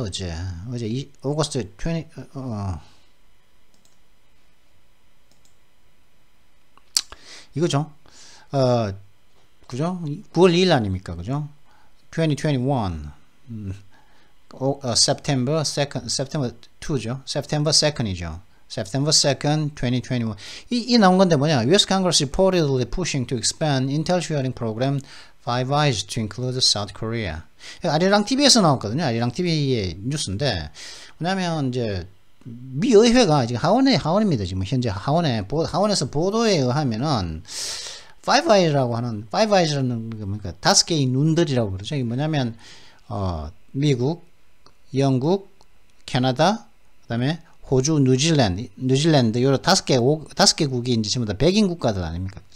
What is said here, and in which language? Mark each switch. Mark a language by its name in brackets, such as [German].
[Korean] 어제 오거스트 20 이거죠. 그죠? 9월 2일 아닙니까? 그죠? [English] 2021 September 2죠. September 2이죠. September 2nd, 2021. [Korean] 이 나온 건데 뭐냐? [English] US Congress reportedly pushing to expand Intel sharing program Five Eyes to include South Korea. [Korean] 아리랑 TV에서 나왔거든요. 아리랑 TV의 뉴스인데 뭐냐면 이제 미 의회가 지금 하원입니다. 지금 현재 하원에서 보도에 의하면은 Five Eyes라고 하는, Five Eyes라는 게 뭡니까? 5개의 눈들이라고 그러죠. 이게 뭐냐면 미국, 영국, 캐나다, 그다음에 호주, 뉴질랜드 요런 5개국이 이제 전부 다 백인 국가들 아닙니까?